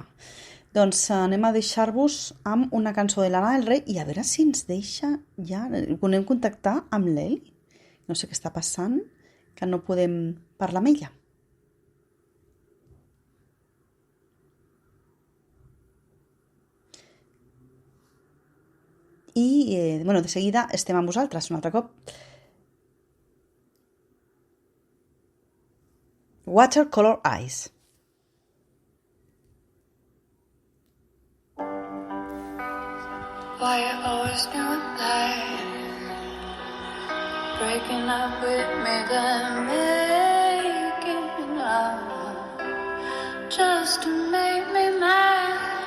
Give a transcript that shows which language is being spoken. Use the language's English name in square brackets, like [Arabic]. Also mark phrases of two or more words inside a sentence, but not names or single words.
[Catalan] Doncs anem a deixar-vos amb una cançó de Lana del Rey i a veure si ens deixa ja, podem contactar amb l'Eli. No sé què està passant, que no podem parlar amb ella. I, de seguida estem amb vosaltres un altre cop. Watercolor Eyes. [English] Why you always doing that? Breaking up with me, then making up just to make me mad.